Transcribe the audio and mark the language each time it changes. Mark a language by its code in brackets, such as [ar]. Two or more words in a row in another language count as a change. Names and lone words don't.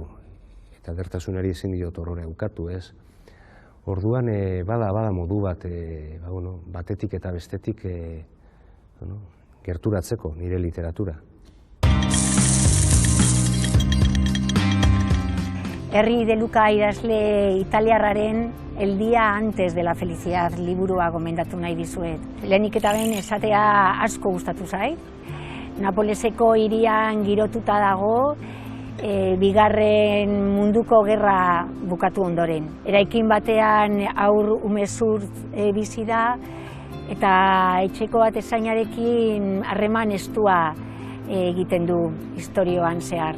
[eu] Eta edertasunari ezin diote horrorea ukatu, ez? Orduan, bada modu bat, batetik eta bestetik gerturatzeko nire literatura. Herri de Luca idazle italiarraren El día antes de la felicidad liburua gomendatu nahi dizuet. Lehenik eta behin esatea asko gustatu zait. Napoleseko hirian girotuta dago, Bigarren Munduko Gerra bukatu ondoren. Eraikin batean haur umezurtz bizi da, eta etxeko atezainarekin harreman estua egiten du istorioan zehar.